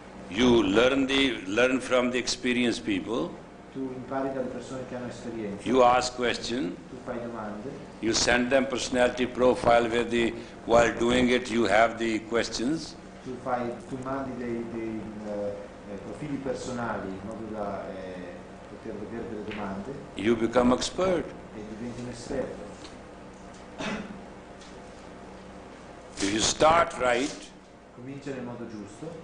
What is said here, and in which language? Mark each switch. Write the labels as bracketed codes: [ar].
[en] you learn from the experienced people, [it] Tu impari dalle persone che hanno esperienza, [en] you ask question, [it] tu fai domande, [en] you send them personality profile where while doing it you have the questions, [it] tu mandi dei profili personali in modo da poter vedere delle domande [en] you become expert. [it] e diventi un esperto. [en] If you start right, [it] Comincia nel modo giusto